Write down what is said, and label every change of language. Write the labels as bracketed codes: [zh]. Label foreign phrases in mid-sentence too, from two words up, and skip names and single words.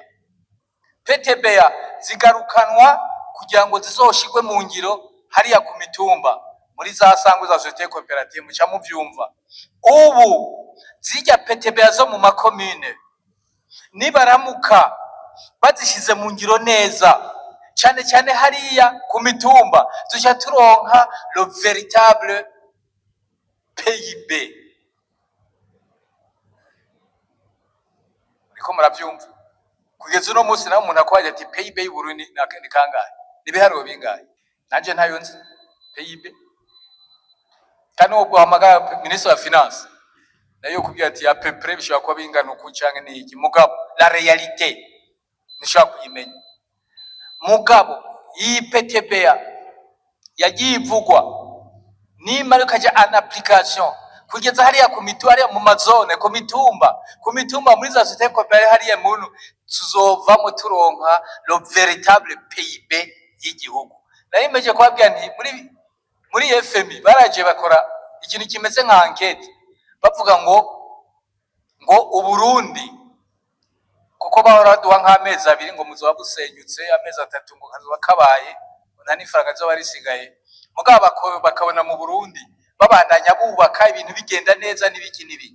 [rn] PTBA zigarukanwa kugira ngo zizoshigwe mu ngiro hariya ku mitumba muri za sangwe za [fr] societe cooperative, [rn] muca muvyumva. Ubu zijya PTBA zo mu makomune nibaramuka bazishize mu ngiro neza, cyane cyane hariya ku mitumba, tuja turonka [fr] le véritable PIB. [rn] Ariko muravyumva, kugeza uno munsi naho umuntu akwaje ati PIB y'Uburundi ni kangahe, nibiharuro bingahe? Nanje ntayo nzi PIB. Kandi ubwo hamagara ministre wa finance nayo kubwira ati ya peu bishobora kuba bingana uku canke n'iki, mugabo [fr] la réalité [rn] nishaka kuyimenya. Mugabo iyi PTBA yagiye ivugwa nimara kaja [fr] en application [rn] kugeza hariya ku mitu, hariya mu mazone, ku mitumba muri za [fr] societe coopérative [rn] hariya muntu tuzovamo turonka [fr] le véritable PIB [rn] y'igihugu. Nayimeje kwabwira nti muri FMI baraje bakora ikintu kimeze nka enquête, bavuga ngo Uburundi kuko bahora duha nk'amezi 2 ngo muzoba busenyutse, amezi 3 ngo kazoba kabaye nta n'ifaranga zo barisigaye, mugabo bakabona mu Burundi babandanya bubaka ibintu bigenda neza n'ibiki nibi.